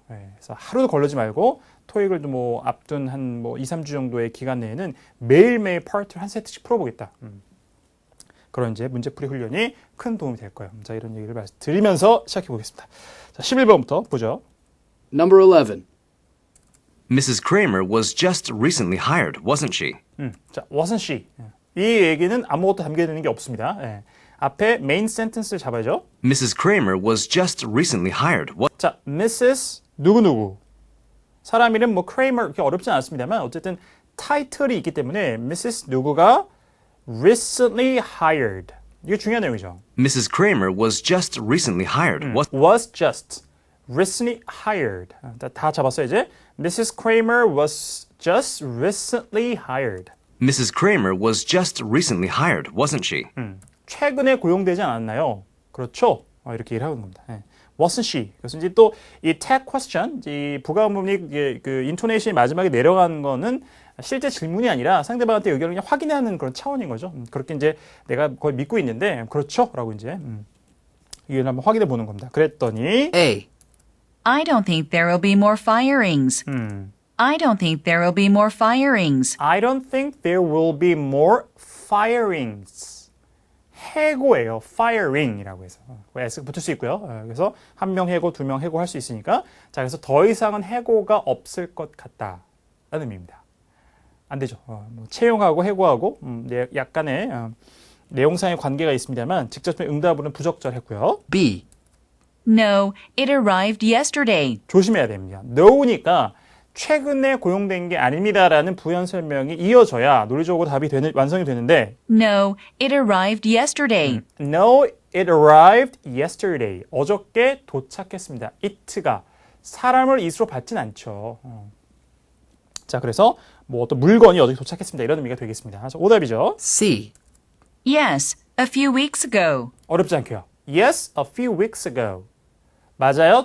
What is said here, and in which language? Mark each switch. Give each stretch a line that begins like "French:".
Korean: 그래서 하루도 걸르지 말고 토익을 뭐 앞둔 한 뭐 2, 3주 정도의 기간 내에는 매일매일 파트를 한 세트씩 풀어보겠다. 그런 이제 문제풀이 훈련이 큰 도움이 될 거예요. 자, 이런 얘기를 말씀드리면서 시작해 보겠습니다. 자, 11번부터 보죠.
English: Number 11. Mrs. Kramer was just recently hired, wasn't she? 자, wasn't she?
Korean: 이 얘기는 아무것도 담겨 있는 게 없습니다. 앞에 메인 센텐스를 잡아야죠.
English: Mrs. Kramer was just recently hired.
Korean: 자, Mrs. 누구누구. 사람 이름 뭐 Kramer 그렇게 어렵진 않습니다만 어쨌든 타이틀이 있기 때문에 Mrs. 누구가
English: recently hired.
Korean: 이게 중요한 내용이죠.
English: Mrs. Kramer was just recently hired. was just recently hired.
Korean: 다 잡았어요 이제. Mrs.
English: Kramer was just recently hired. Mrs. Kramer was just recently hired, wasn't she?
Korean: 최근에 고용되지 않았나요? 그렇죠. 이렇게 얘기를 하는 겁니다.
English: wasn't she?
Korean: 그래서 이제 또 이 tag question, 이 부가음 부분이 인토네이션이 마지막에 내려간 거는 실제 질문이 아니라 상대방한테 의견을 그냥 확인하는 그런 차원인 거죠. 그렇게 이제 내가 거의 믿고 있는데 그렇죠? 라고 이제 의견을 한번 확인해 보는 겁니다. 그랬더니
English: A. I don't think there will be more firings. I don't think there will be more firings. I don't think there will be more firings.
Korean: 해고예요. firing이라고 해서. S 붙을 수 있고요. 그래서 한 명 해고, 두 명 해고 할 수 있으니까. 자, 그래서 더 이상은 해고가 없을 것 같다. 라는 의미입니다. 안 되죠. 뭐 채용하고 해고하고 약간의 내용상의 관계가 있습니다만 직접 응답으로는 부적절했고요.
English: B. No, it arrived yesterday.
Korean: 조심해야 됩니다. no니까 최근에 고용된 게 아닙니다라는 부연 설명이 이어져야 논리적으로 답이 완성이 되는데
English: No, it arrived yesterday. No, it arrived yesterday.
Korean: 어저께 도착했습니다. it가 사람을 it으로 받진 않죠. 자, 그래서 뭐 어떤 물건이 어저께 도착했습니다. 이런 의미가 되겠습니다. 그래서 오답이죠.
English: C. Yes, a few weeks ago.
Korean: 어렵지 않고요.
English: Yes, a few weeks ago.
Korean: 맞아요.